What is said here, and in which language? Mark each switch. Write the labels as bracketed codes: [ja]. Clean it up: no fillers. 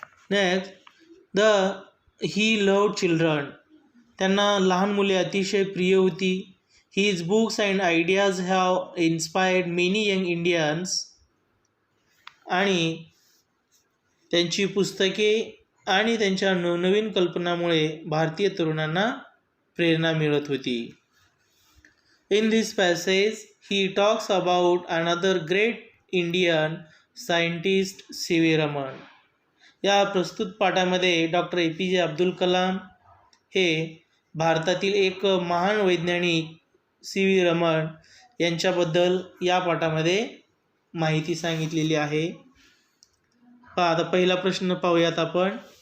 [mr] Next, [en] he loved children, [mr] त्यांना लहान मुले अतिशय प्रिय होती. [en] His books and ideas have inspired many young Indians. [mr] आणि त्यांची पुस्तके आणि त्यांच्या नवनवीन कल्पनामुळे भारतीय तरुणांना प्रेरणा मिळत होती. [en] In this passage, he talks about another great Indian scientist, C.V. Raman. [mr] या प्रस्तुत पाठामध्ये डॉक्टर ए पी जे अब्दुल कलाम हे भारतातील एक महान वैज्ञानिक सी व्ही रमण यांच्याबद्दल या पाठामध्ये माहिती सांगितलेली आहे. आता पहिला प्रश्न पाहूयात आपण.